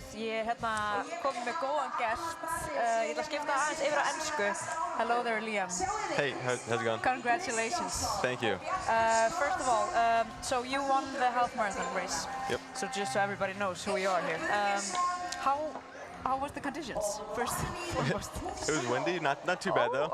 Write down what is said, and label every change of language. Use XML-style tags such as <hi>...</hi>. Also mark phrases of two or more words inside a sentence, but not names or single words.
<is>Ég er hérna komið með góðan gest. Ég ætla að skipta aðeins yfir á ensku.</is> <en>Hello there, Liam. Hey, how's it going? Congratulations. Thank you. First of all, so you won the half marathon race. Yep. So just so everybody knows who we are here. How was the conditions, first and foremost? It was windy, not too bad though.</en>